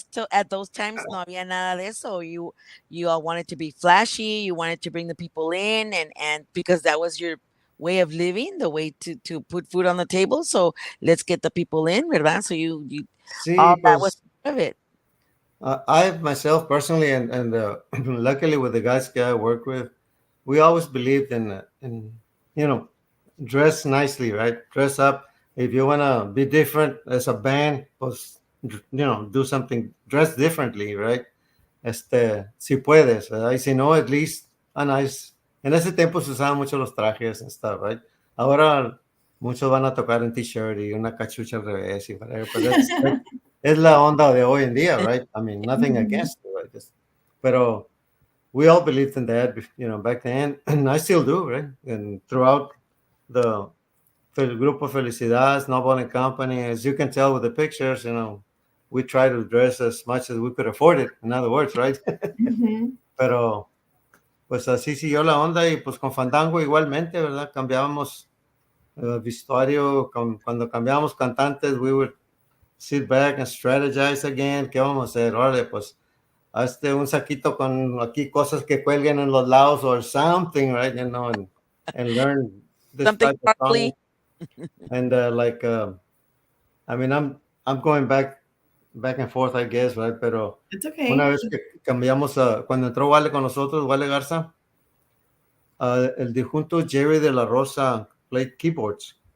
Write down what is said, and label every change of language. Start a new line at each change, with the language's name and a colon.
Spanish: At those times, no había nada de eso.
English: You all wanted to be flashy. You wanted to bring the people in, and because that was your way of living, the way to put food on the table. So let's get the people in, ¿verdad? So you all that was of it. I myself personally, and luckily with the guys I work with, we always believed in dress nicely, right? Dress up. If you want to be different as a band, pues, do something, dress differently, right?
Spanish: Si puedes, ¿verdad? Y si no, at least a nice. En ese tiempo se usaban mucho los trajes and stuff, right? Ahora muchos van a tocar en t-shirt y una cachucha al revés y whatever, but es la onda de hoy en día, right?
English: I mean, nothing against it, right? Pero we all believed in that, back then, and I still do, right? And throughout the Grupo Felicidad, Noble and Company, as you can tell with the pictures, we try to dress as much as we could afford it, in other words, right?
Spanish: Pero, pues así siguió la onda, y pues con Fandango igualmente, ¿verdad? Cambiábamos vestuario, cuando cambiábamos cantantes, we would sit back and strategize again. ¿Qué vamos a hacer? Órale, pues, hazte un saquito con aquí cosas que cuelguen en los lados or something, right?
English: And learn this something type of song. And I mean, I'm going back and forth, I guess, right?
Spanish: Pero
English: it's okay.
Spanish: Una vez que cambiamos, cuando entró Wale con nosotros, Wale Garza, el difunto Jerry de la Rosa played keyboards.